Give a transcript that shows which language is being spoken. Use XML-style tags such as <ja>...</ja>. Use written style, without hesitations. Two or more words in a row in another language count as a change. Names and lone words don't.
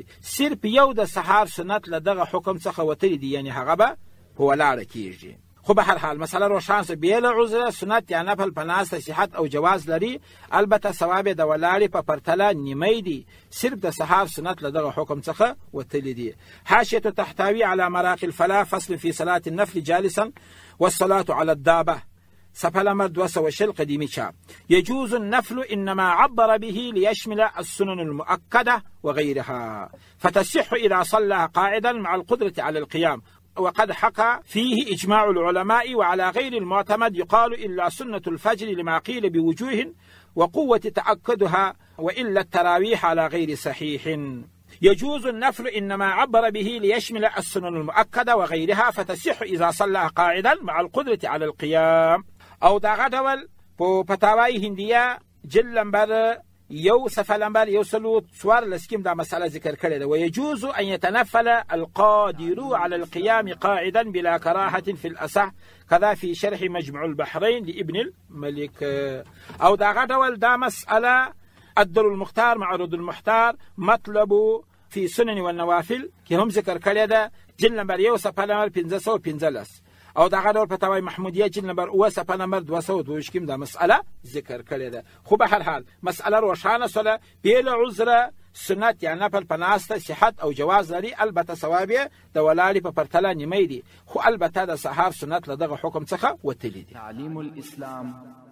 <ps>صرف یو د سهار سنت له دغه حکم څخه وتلی دی، یعنی هغه به په ولاړه کېږي. خو به هر حال مسله روښانه شوه، بې له عذره سنت یا نفل په ناسته صحت او جواز لري، البته ثواب یې د ولاړې په پرتله نیمۍ دی، صرف د سهار سنت له دغه حکم څخه وتلی دی.</ps> <ar>حاشیة تحتوي على مراقي الفلاح، فصل في صلاة النفل جالسا والصلاة على الدابة، صفحة نمبر 220 قديمي شاب. يجوز النفل إنما عبر به ليشمل السنن المؤكدة وغيرها، فتصح إذا صلى قاعدا مع القدرة على القيام، وقد حكى فيه إجماع العلماء، وعلى غير المعتمد يقال إلا سنة الفجر لما قيل بوجوه وقوة تأكدها، وإلا التراويح على غير صحيح. يجوز النفل إنما عبر به ليشمل السنن المؤكدة وغيرها، فتصح إذا صلى قاعدا مع القدرة على القيام.</ar> <ps>او دغه ډول په فتاوای هندیه جلد نمبر 1 صفحه نمبر 114 کې دا مسأله ذکر کړې ده.</ps> <ar>ويجوز أن يتنفل القادر على القيام قاعدا بلا كراهة في الأصح، كذا في شرح مجمع البحرين لابن الملك.</ar> <ps>او دغه ډول دا مسأله الدر المختار مع رد المحتار</ps> <ar>مطلب في سنن والنوافل</ar> <ps>کې هم ذکر کړی ده، جلد نمبر 1 صفحه نمبر 515. او دغه ډول فتاوی محمودیه جلد نمبر 2 صفحه نمبر 222 کې دا مسأله ذکر کړې ده. خو به هر حال مسأله روښانه شوله، بې له عذره سنت یا نفل په ناسته صحت او جواز لري، البته ثواب یې د ولاړې په پرتله نیمۍ دی، خو البته د سهار سنت له دغه حکم څخه وتلی دی.</ps>